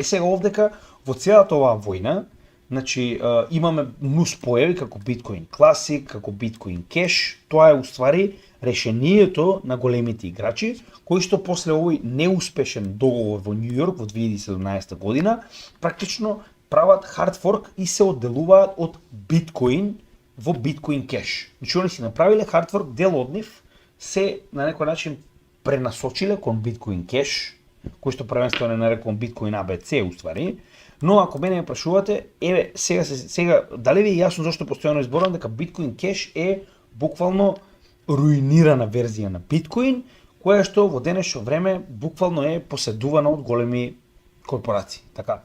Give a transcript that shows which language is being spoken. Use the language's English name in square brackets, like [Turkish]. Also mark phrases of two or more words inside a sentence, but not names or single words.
[Macedonian] Сега овдека во целата оваа војна, значи имаме нус појави како Bitcoin Classic, како Bitcoin Cash, тоа е уствари решението на големите играчи, кои што после овој неуспешен договор во Њу Јорк во 2017 година, практично прават [English] hard fork [Macedonian] и се одделуваат од биткоин во Bitcoin Cash. Значи они си направиле [English] hard fork, [Macedonian] дел од нив се на некој начин пренасочиле кон Bitcoin Cash, кој што првенствено е нарекуван Bitcoin ABC уствари, но ако мене ме прашувате, еве сега дали ви е јасно зашто постојано изборувам дека Bitcoin Cash е буквално руинирана верзија на биткоин, која што во денешно време буквално е поседувана од големи корпорации, така.